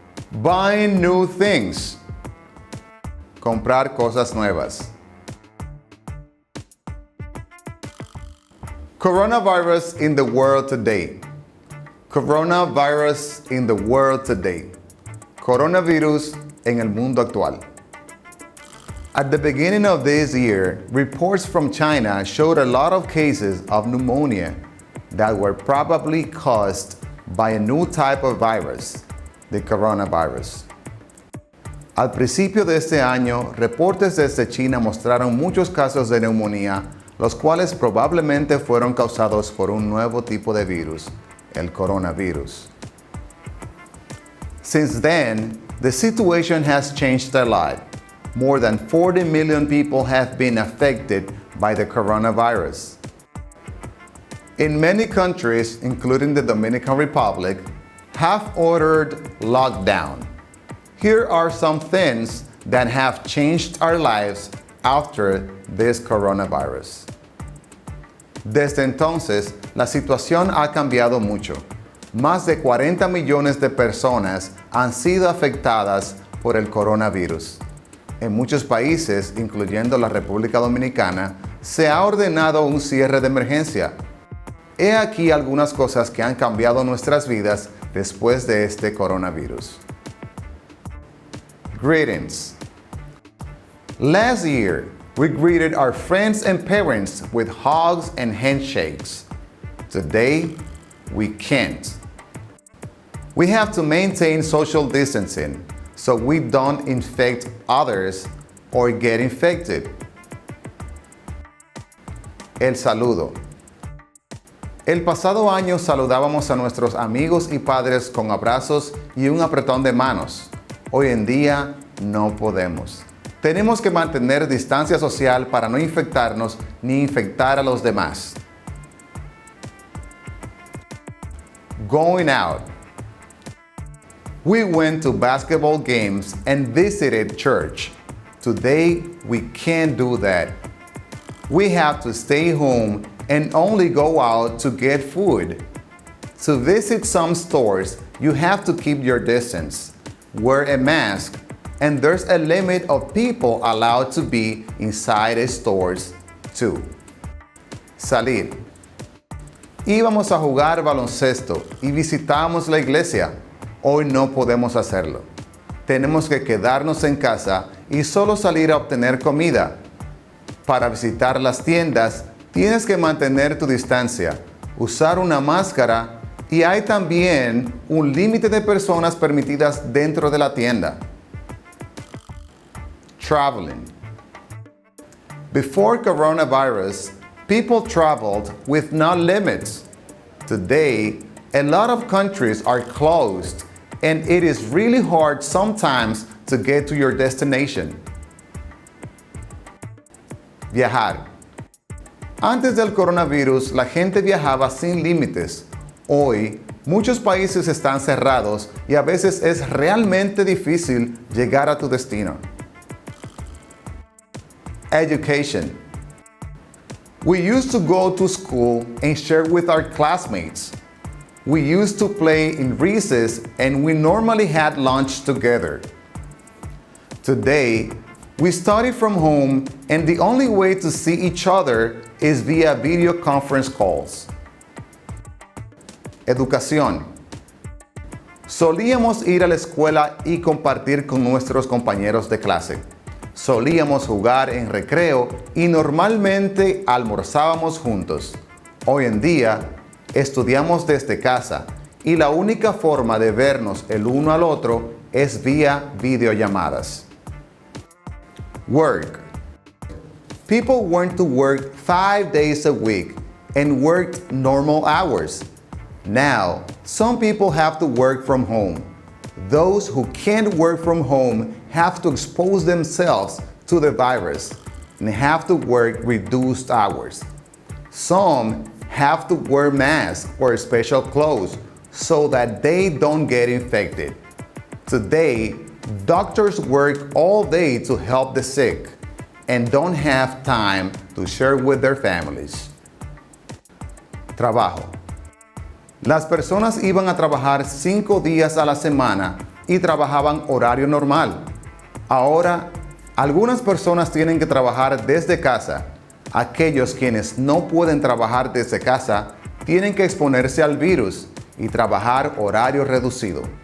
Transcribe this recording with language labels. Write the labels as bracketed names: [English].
[English] Buying new things. [Spanish] Comprar cosas nuevas. [English] Coronavirus in the world today. Coronavirus in the world today. [Spanish] Coronavirus en el mundo actual. [English] At the beginning of this year, reports from China showed a lot of cases of pneumonia that were probably caused by a new type of virus, the coronavirus. [Spanish] Al principio de este año, reportes desde China mostraron muchos casos de neumonía, los cuales probablemente fueron causados por un nuevo tipo de virus, el coronavirus. [English] Since then, the situation has changed a lot. More than 40 million people have been affected by the coronavirus. In many countries, including the Dominican Republic, have ordered lockdown. Here are some things that have changed our lives after this coronavirus. [Spanish] Desde entonces, la situación ha cambiado mucho. Más de 40 millones de personas han sido afectadas por el coronavirus. En muchos países, incluyendo la República Dominicana, se ha ordenado un cierre de emergencia. He aquí algunas cosas que han cambiado nuestras vidas después de este coronavirus. [English] Greetings. Last year, we greeted our friends and parents with hugs and handshakes. Today, we can't. We have to maintain social distancing so we don't infect others or get infected. [Spanish] El saludo. El pasado año saludábamos a nuestros amigos y padres con abrazos y un apretón de manos. Hoy en día no podemos. Tenemos que mantener distancia social para no infectarnos ni infectar a los demás. [English] Going out. We went to basketball games and visited church. Today, we can't do that. We have to stay home and only go out to get food. To visit some stores, you have to keep your distance, wear a mask, and there's a limit of people allowed to be inside the stores too. [Spanish] Salir. Íbamos a jugar baloncesto y visitamos la iglesia. Hoy no podemos hacerlo. Tenemos que quedarnos en casa y solo salir a obtener comida. Para visitar las tiendas, tienes que mantener tu distancia, usar una máscara y hay también un límite de personas permitidas dentro de la tienda. [English] Traveling. Before coronavirus, people traveled with no limits. Today, a lot of countries are closed and it is really hard sometimes to get to your destination. [Spanish] Viajar. Antes del coronavirus, la gente viajaba sin límites. Hoy, muchos países están cerrados y a veces es realmente difícil llegar a tu destino. [English] Education. We used to go to school and share with our classmates. We used to play in recess and we normally had lunch together. Today, we study from home and the only way to see each other is via video conference calls. [Spanish] Educación. Solíamos ir a la escuela y compartir con nuestros compañeros de clase. Solíamos jugar en recreo y normalmente almorzábamos juntos. Hoy en día, estudiamos desde casa y la única forma de vernos el uno al otro es vía videollamadas. [English] Work. People went to work 5 days a week and worked normal hours. Now, some people have to work from home. Those who can't work from home have to expose themselves to the virus and have to work reduced hours. Some have to wear masks or special clothes so that they don't get infected. Today, doctors work all day to help the sick and don't have time to share with their families. [Spanish] Trabajo. Las personas iban a trabajar 5 días a la semana y trabajaban horario normal. Ahora, algunas personas tienen que trabajar desde casa. Aquellos quienes no pueden trabajar desde casa tienen que exponerse al virus y trabajar horario reducido.